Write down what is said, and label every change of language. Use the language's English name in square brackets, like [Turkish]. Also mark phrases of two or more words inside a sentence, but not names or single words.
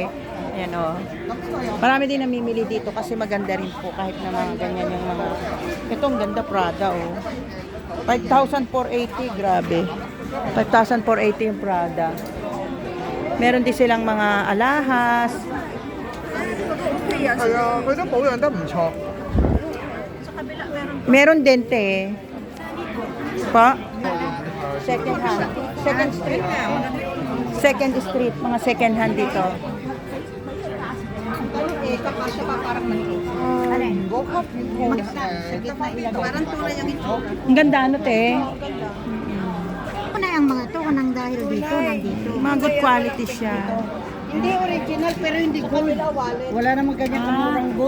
[Filipino] Ayan o. Marami din namimili dito kasi maganda rin po kahit na mga ganyan yung mga... Itong ganda Prada o. 5,480. Grabe. 5,480 yung Prada. Meron din silang mga alahas. [Cantonese] 係啊，佢都保養得唔錯。 [Filipino] Meron din te. Pa? [English] Second hand. Second street. Second street. [Filipino] Mga [English] second hand [Filipino] dito. Kakasya pa parang maliit. Parang tulay yung ito. Ang ganda ano te. Ano na yung mga to? Anong dahil dito, nandito? Mga [English] good quality [Filipino] siya. Hindi original pero hindi gold. Wala namang ganyan kamurang gold.